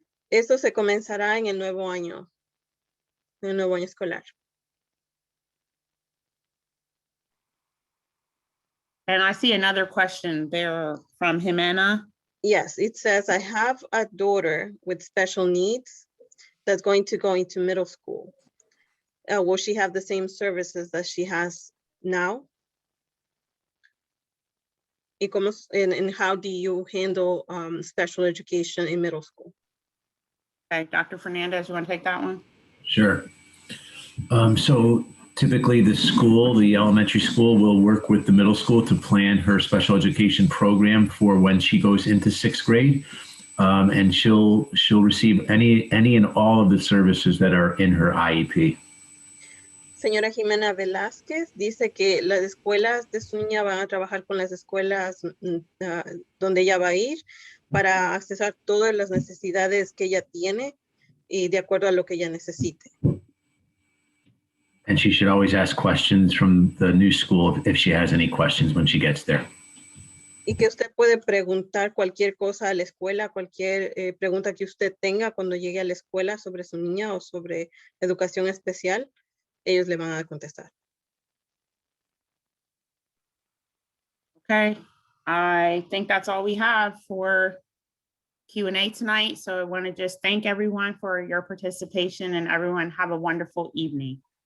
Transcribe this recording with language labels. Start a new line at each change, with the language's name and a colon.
Spanish: Esto se comenzará en el nuevo año escolar.
English: And I see another question there from Jimena. Yes, it says, I have a daughter with special needs that's going to go into middle school. Will she have the same services that she has now? And how do you handle special education in middle school? Okay, Dr. Fernandez, you want to take that one? Sure. So typically the elementary school will work with the middle school to plan her special education program for when she goes into sixth grade. And she'll receive any and all of the services that are in her IEP.
Spanish: Señora Jimena Velázquez dice que las escuelas de su niña van a trabajar con las escuelas donde ella va a ir para accesar todas las necesidades que ella tiene y de acuerdo a lo que ella necesite.
English: And she should always ask questions from the new school if she has any questions when she gets there.
Spanish: Y que usted puede preguntar cualquier cosa a la escuela, cualquier pregunta que usted tenga cuando llegue a la escuela sobre su niña o sobre educación especial, ellos le van a contestar.
English: Okay, I think that's all we have for Q&A tonight. So I want to just thank everyone for your participation and everyone have a wonderful evening.